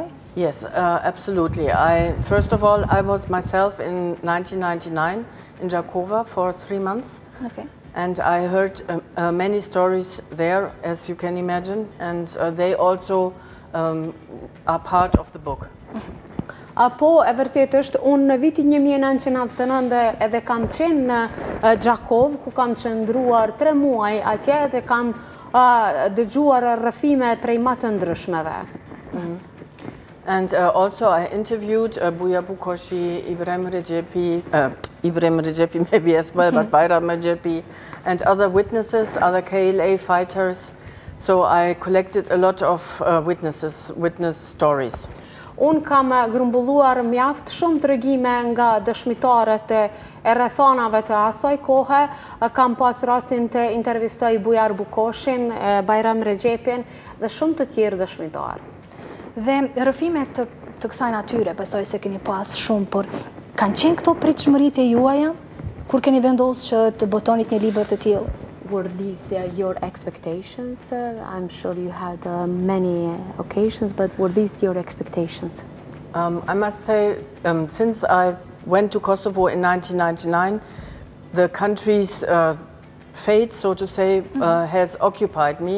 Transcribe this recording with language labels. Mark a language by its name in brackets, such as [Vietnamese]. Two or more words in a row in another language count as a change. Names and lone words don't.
[English] Yes, absolutely. First of all, I was myself in 1999 in Jakova for 3 months. Okay. And I heard many stories there, as you can imagine, and they also are part of the book. [Albanian] Po, e vërtet është, unë në vitin 1999 edhe kam qenë në Gjakov, ku kam qëndruar 3 muaj atje dhe kam dëgjuar rrëfime prej më të ndryshmeve. [English] And also I interviewed Buja Bukoshi, Ibrahim Recepi maybe as well, but Bayram Recepi, and other witnesses, other KLA fighters, So I collected a lot of witness stories. [Albanian] Unë kam grumbulluar mjaft shumë tregime nga dëshmitarët e rrethonave të asaj kohe. Kam pas rastin të intervistoj Bujar Bukoshin, Bajram Regjepin dhe shumë të tjerë dëshmitarë. Dhe rrëfimet të kësaj natyre, besoj se keni pas shumë, por kanë qenë këto pritshmëritë e juaja kur keni vendosur që të botonit një libër të tillë? [English] Were these your expectations? I'm sure you had many occasions, but were these your expectations? I must say, since I went to Kosovo in 1999, the country's fate, so to say, has occupied me.